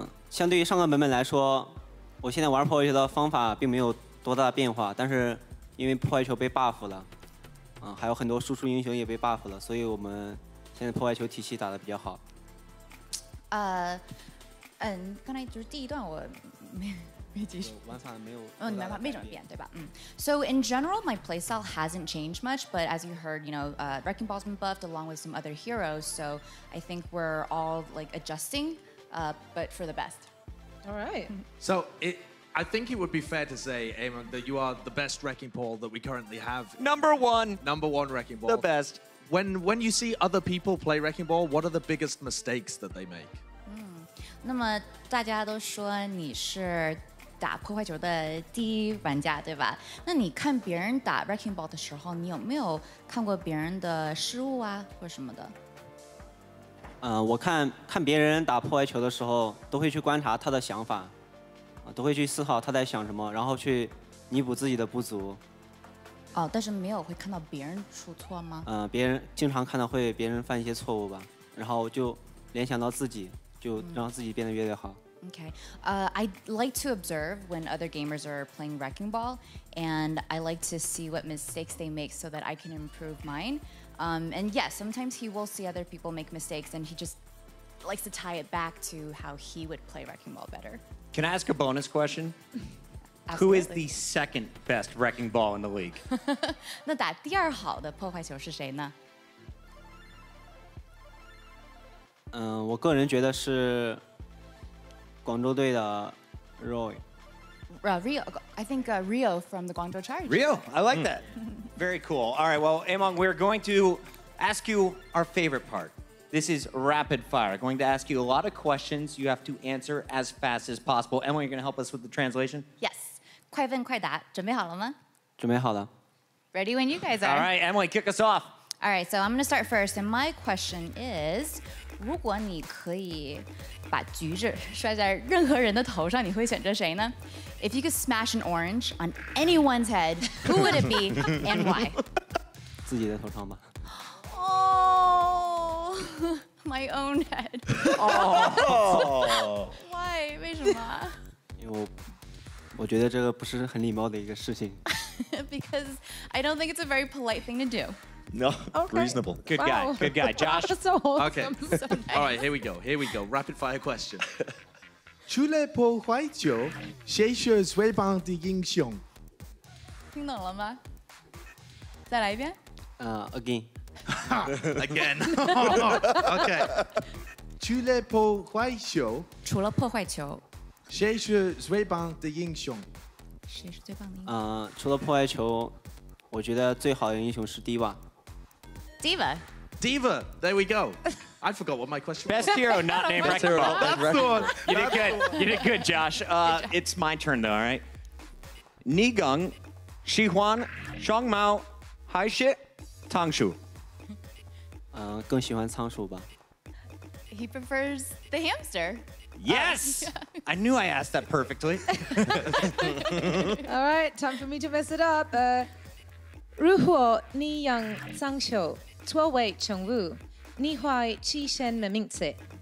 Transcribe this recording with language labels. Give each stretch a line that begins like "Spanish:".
Chinese: 相对于上个版本来说，我现在玩破坏球的方法并没有多大变化，但是因为破坏球被 buff 了，还有很多输出英雄也被 buff 了，所以我们现在破坏球体系打得比较好。刚才就是第一段我没继续。玩法没有。你玩法没怎么变，对吧？
English: So in general, my playstyle hasn't changed much, but as you heard, you know, Wrecking Ball's been buffed along with some other heroes, so I think we're all like adjusting, but for the best. All right. So I think it would be fair to say, Ameng, that you are the best Wrecking Ball that we currently have. Number one Wrecking Ball. The best. When you see other people play Wrecking Ball, what are the biggest mistakes that they make?
Chinese: 那么大家都说你是打破坏球的第一玩家，对吧？那你看别人打 Wrecking Ball 的时候，你有没有看过别人的失误啊，或者什么的？我看别人打破坏球的时候，都会去观察他的想法，都会去思考他在想什么，然后去弥补自己的不足。但是没有会看到别人出错吗？别人经常看到会别人犯一些错误吧，然后就联想到自己，就让自己变得越来越好。
English: Okay. I like to observe when other gamers are playing Wrecking Ball, and I like to see what mistakes they make so that I can improve mine. And yes, sometimes he will see other people make mistakes, and he just likes to tie it back to how he would play Wrecking Ball better. Can I ask a bonus question? Who is the second best Wrecking Ball in the league?
Chinese: 那打第二好的破坏球是谁呢？我个人觉得是广州队的 Roy。
English: Rio, I think Rio from the Guangzhou Charge. Rio, I like that. Very cool. All right, well, Ameng, we're going to ask you our favorite part. This is rapid fire. I'm going to ask you a lot of questions. You have to answer as fast as possible. Emily, you're going to help us with the translation?
Chinese: Yes. 快问快答，准备好了吗？准备好了。
English: Ready when you guys are. All right, Emily, kick us off. All right, so I'm going to start first, and my question is,
Chinese: 如果你可以把橘子摔在任何人的头上，你会选择谁呢
English: ？If you could smash an orange on anyone's head, who would it be and why?
Chinese: 自己的头上吧。
English: Oh, my own head. Oh. Why?
Chinese: 为什么？因为我觉得这个不是很礼貌的一个事情。
English: Because I don't think it's a very polite thing to do. No, reasonable. Good guy. Good guy. Josh? So wholesome. Okay. So nice. All right, here we go. Rapid fire question.
Chinese: 除了破坏球，谁是最棒的英雄？听懂了吗？再来一遍。
English: Again. Again. Okay.
Chinese: 除了破坏球，除了破坏球，谁是最棒的英雄？谁是最棒的英雄除了破坏球，我觉得最好的英雄是 Diva。
English: ？Diva. Diva. There we go. I forgot what my question was. Best hero not named Best Wrecking hero Ball. not named That's the one. You did good. You did good, Josh. It's my turn, though, all right?
Chinese: Nigung, Shihuan, Shangmao, Haixie, Tangshu. 更喜欢仓鼠吧。
English: He prefers the hamster. Yes! I knew I asked that perfectly. All right, time for me to mess it up.
Chinese: 如果你养仓鼠作为宠物，你会起什么名字？